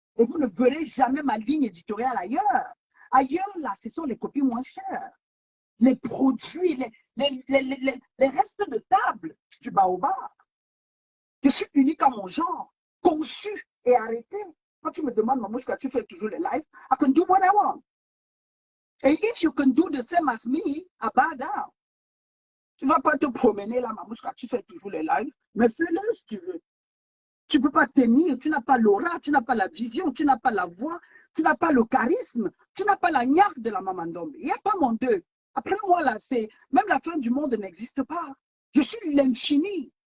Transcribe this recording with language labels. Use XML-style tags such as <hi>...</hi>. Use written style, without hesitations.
<fr>Et vous ne verrez jamais ma ligne éditoriale ailleurs. Ailleurs, là, ce sont les copies moins chères. Les produits, les restes de table du baobab. Je suis unique à mon genre, conçu et arrêté. Quand tu me demandes, Mamouchka, tu fais toujours les lives,</fr> <en>I can do what I want. And if you can do the same as me, bow down.</en> <fr>Tu ne vas pas te promener là, Mamouchka, tu fais toujours les lives, mais fais-le si tu veux. Tu ne peux pas tenir, tu n'as pas l'aura, tu n'as pas la vision, tu n'as pas la voix, tu n'as pas le charisme, tu n'as pas la niaque de la maman d'homme. Il n'y a pas mon deux. Après moi, là, c'est même la fin du monde n'existe pas. Je suis l'infini.</fr>